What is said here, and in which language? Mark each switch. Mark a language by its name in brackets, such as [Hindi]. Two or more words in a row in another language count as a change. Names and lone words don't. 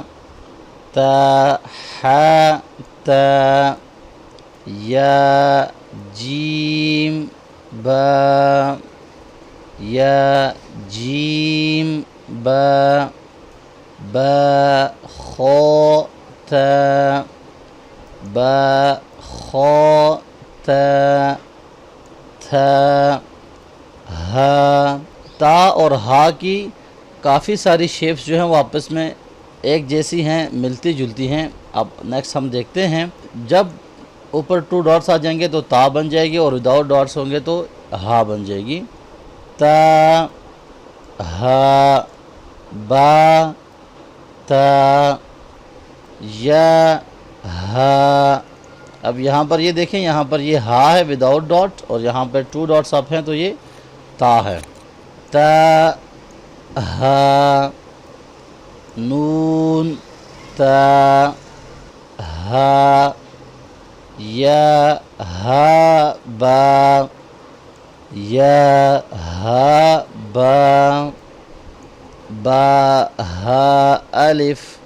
[Urdu] تا حا تا، یا جیم با، یا جیم با، با خا تا، با خا تا، تھا ہا۔ تا اور ہا کی کافی ساری شیپس جو ہیں وہ آپس میں ایک جیسی ہیں، ملتی جلتی ہیں۔ اب نیکسٹ ہم دیکھتے ہیں، جب اوپر 2 ڈاٹس آ جائیں گے تو تا بن جائے گی، اور [English] without dots [Urdu] ہوں گے تو ہا بن جائے گی۔ تا، ہا، با، تا، یا، ہا۔ اب یہاں پر یہ دیکھیں، یہاں پر یہ ہا ہے [English] without dot, [Urdu] اور یہاں پر 2 [English] dots up [Urdu] ہیں تو یہ تا ہے۔ تا، ہا، نون، تا، ہا، یا ہا با، یا ہا با، با ہا الف،